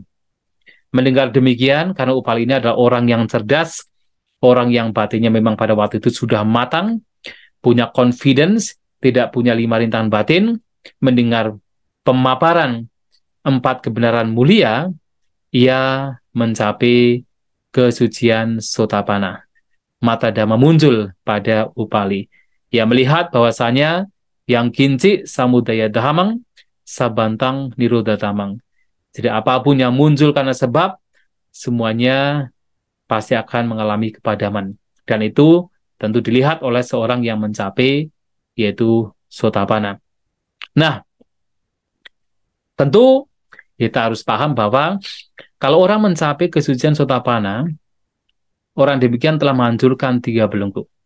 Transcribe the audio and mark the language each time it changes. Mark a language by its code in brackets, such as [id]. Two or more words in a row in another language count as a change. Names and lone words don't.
[id] Mendengar demikian, karena Upali ini adalah orang yang cerdas, orang yang batinnya memang pada waktu itu sudah matang, punya confidence, tidak punya 5 rintangan batin, mendengar pemaparan 4 kebenaran mulia, ia mencapai kesucian Sotapanna. Mata Dhamma muncul pada Upali. Ia melihat bahwasanya [pi] yang kinci samudaya dhammang, sabantang nirodha dhammang. [id] Jadi apapun yang muncul karena sebab, semuanya pasti akan mengalami kepadaman. Dan itu tentu dilihat oleh seorang yang mencapai, yaitu Sotapanna. Nah, tentu kita harus paham bahwa kalau orang mencapai kesucian Sotapanna, orang demikian telah menghancurkan 3 belenggu.